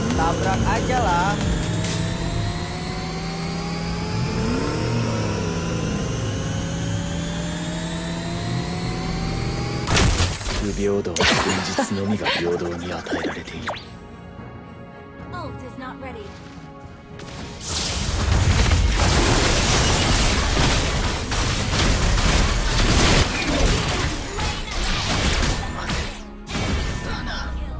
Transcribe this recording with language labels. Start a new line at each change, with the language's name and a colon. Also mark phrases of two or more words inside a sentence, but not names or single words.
Indonesian: Tabrak aja lah.
Japanese: 不平等は現実のみが平等に与えられている。
English: Ult is not ready.
Japanese: だな。